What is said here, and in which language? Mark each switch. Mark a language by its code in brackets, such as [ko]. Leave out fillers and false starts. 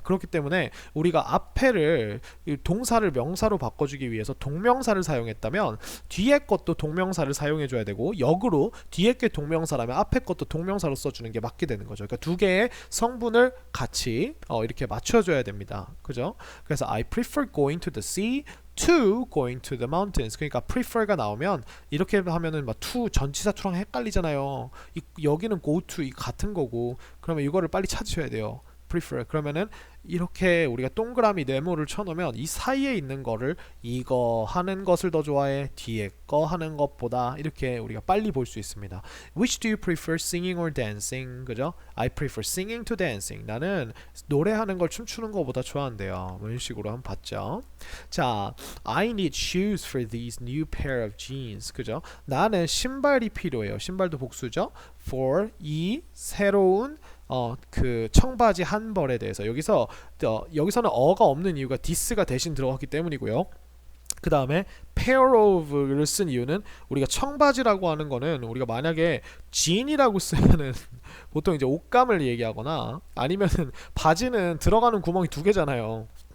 [ko] 그렇기 때문에 우리가 앞에를 동사를 명사로 바꿔주기 위해서 동명사를 사용했다면 뒤에 것도 동명사를 사용해 줘야 되고 역으로 뒤에 게 동명사라면 앞에 것도 동명사로 써주는 게 맞게 되는 거죠. 그러니까 두 개의 성분을 같이 이렇게 맞춰줘야 됩니다. 그죠? 그래서 [en] I prefer going to the sea to going to the mountains. [ko] 그러니까 prefer가 나오면 이렇게 하면은 막 to 전치사 to랑 헷갈리잖아요. 여기는 go to 이 같은 거고 그러면 이거를 빨리 찾으셔야 돼요. [en] prefer. [ko] 그러면은 이렇게 우리가 동그라미 네모를 쳐놓으면 이 사이에 있는 거를 이거 하는 것을 더 좋아해 뒤에 거 하는 것보다 이렇게 우리가 빨리 볼 수 있습니다. [en] Which do you prefer, singing or dancing? [ko] 그죠? [en] I prefer singing to dancing. [ko] 나는 노래하는 걸 춤추는 것보다 좋아한대요. 이런 식으로 한번 봤죠. 자, [en] I need shoes for these new pair of jeans. [ko] 그죠? 나는 신발이 필요해요. 신발도 복수죠. For 이 새로운 그 청바지 한 벌에 대해서 여기서는 어가 없는 이유가 this가 대신 들어갔기 때문이고요. 그 다음에 pair of를 쓴 이유는 우리가 청바지라고 하는 거는 우리가 만약에 jean이라고 쓰면은 보통 이제 옷감을 얘기하거나 아니면은 바지는 들어가는 구멍이 두 개잖아요.